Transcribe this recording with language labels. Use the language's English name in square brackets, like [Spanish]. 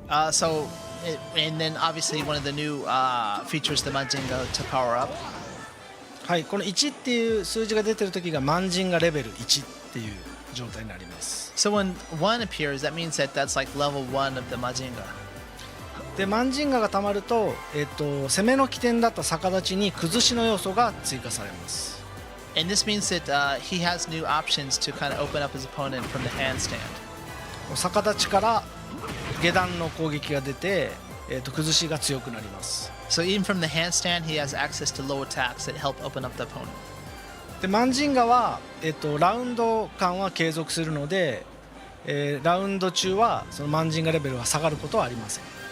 [English] So, and then obviously one of the new features, the Majinga to power up. [Japanese] はい、この1っていう数字が出てる時がマンジンガレベル1っていう状態になります。 [English] So when 1 appears, that means that that's like level 1 of the Majinga. [Japanese] でマンジンガがたまると、攻めの起点だった逆立ちに崩しの要素が追加されます。 [English] And this means that he has new options to kind of open up his opponent from the handstand. [Japanese] 逆立ちから下段の攻撃が出て、崩しが強くなります。 [English] So even from the handstand, he has access to low attacks that help open up the opponent. [Japanese] でマンジンガは、ラウンド間は継続するので、ラウンド中はそのマンジンガレベルが下がることはありません。